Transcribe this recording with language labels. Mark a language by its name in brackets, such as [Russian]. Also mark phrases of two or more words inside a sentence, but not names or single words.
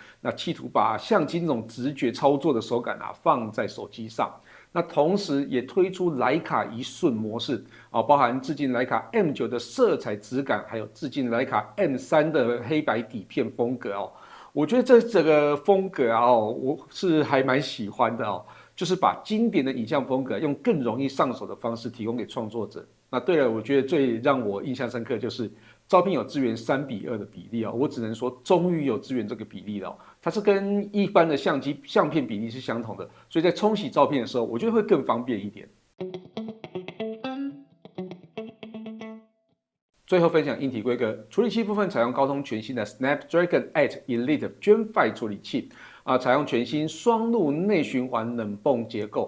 [Chinese] 那企圖把相機那種直覺操作的手感放在手機上。那同時也推出徠卡一瞬模式包含致敬徠卡 M9 的色彩質感，還有致敬徠卡 M3 的黑白底片風格我覺得這整個風格我是還蠻喜歡的就是把經典的影像風格用更容易上手的方式提供給創作者。那对了，我覺得最讓我印象深刻就是照片有支援3:2的比例我只能說終於有支援這個比例了它是跟一般的相片比例是相同的，所以在沖洗照片的時候，我覺得會更方便一點。最後分享硬體規格，處理器部分採用高通全新的 Snapdragon 8 Elite Gen 5處理器採用全新雙路內循環冷泵結構。